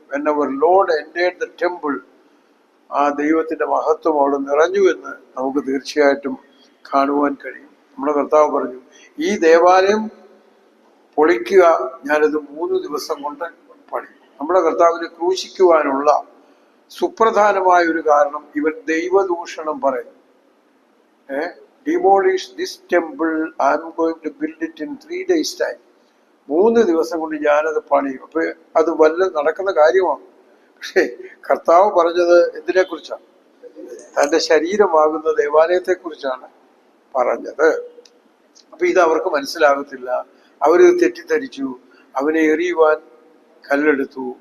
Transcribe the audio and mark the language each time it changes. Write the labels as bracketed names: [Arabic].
[English] Whenever Lord entered the temple, [Malayalam] ആ ദൈവത്തിന്റെ മഹത്വം അവിടെ നിറഞ്ഞു എന്ന് നമുക്ക് തീർച്ചയായിട്ടും കാണുവാൻ കഴിയും. നമ്മുടെ കർത്താവ് പറഞ്ഞു, ഈ ദേവാലയം പൊളിക്കുക, ഞാനത് 3 ദിവസം കൊണ്ട് പണി. നമ്മുടെ കർത്താവിനെ ക്രൂശിക്കുവാനുള്ള സുപ്രധാനമായ ഒരു കാരണം, ഇവൻ ദൈവദൂഷണം പറയും. [English] Demolish this temple, I am going to build it in 3 days time. [Malayalam] 3 ദിവസം കൊണ്ട് ഞാനത് പണിയും. അപ്പൊ അത് നടക്കുന്ന കാര്യമാണ്. പക്ഷേ കർത്താവ് പറഞ്ഞത് എന്തിനെ കുറിച്ചാണ്? തന്റെ ശരീരമാകുന്ന ദേവാലയത്തെ കുറിച്ചാണ് പറഞ്ഞത്. അപ്പൊ ഇത് അവർക്ക് മനസ്സിലാകത്തില്ല. അവരിത് തെറ്റിദ്ധരിച്ചു, അവനെ എറിയുവാൻ കല്ലെടുത്തു.